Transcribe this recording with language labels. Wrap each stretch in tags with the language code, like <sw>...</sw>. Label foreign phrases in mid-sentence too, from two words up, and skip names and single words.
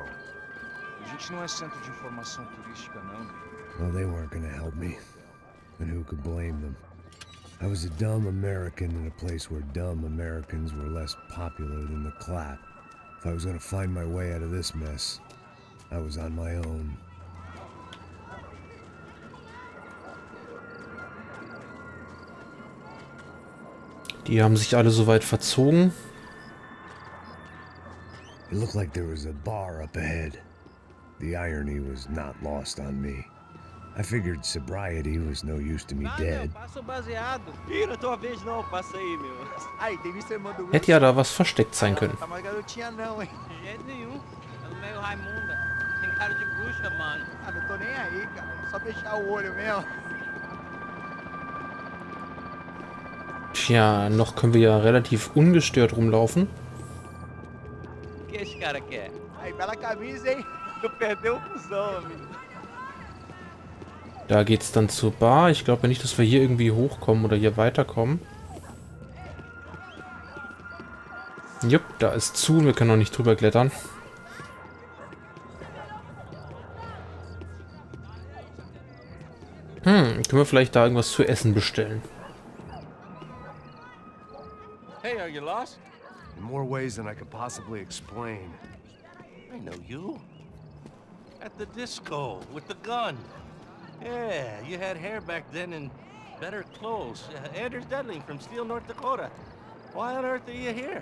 <pt>A gente não é centro de informação turística, não.</pt> <en>Well, they weren't gonna help me. And who could blame them? I was a dumb American in a place where dumb Americans were less popular than the clap. If I was gonna find my way out of this mess, I was on my own.</en> <de>Die haben sich alle soweit verzogen.</de> <en>It looked like there was a bar up ahead. The irony was not lost on me. I figured sobriety was no use to me dead.</en> <pt>Passa o baseado. Ih, não é tua vez não, passa aí, meu. Aí, tem visto a irmã do Will?</pt> <de>Hätte ja da was versteckt sein können.</de> <pt>Tá mais garotinha não, hein? De jeito nenhum. É meio Raimunda. Tem cara de bruxa, mano. Ah, não tô nem aí, cara. Só fechar o olho mesmo.</pt> <de>Tja, noch können wir ja relativ ungestört rumlaufen.</de> <pt>O que esse cara quer? Aí, bela camisa, hein? Tu perdeu o cuzão, amigo.</pt> <de>Da geht's dann zur Bar. Ich glaube nicht, dass wir hier irgendwie hochkommen oder hier weiterkommen. Jupp, da ist zu. Wir können noch nicht drüber klettern. Können wir vielleicht da irgendwas zu essen bestellen?</de> <en>Hey, are you lost? In more ways than I could possibly explain. I know you. At the disco, with the gun. Yeah, you had hair back then and better clothes. Anders Dudley from Steele, North Dakota. Why on earth are you here?</en>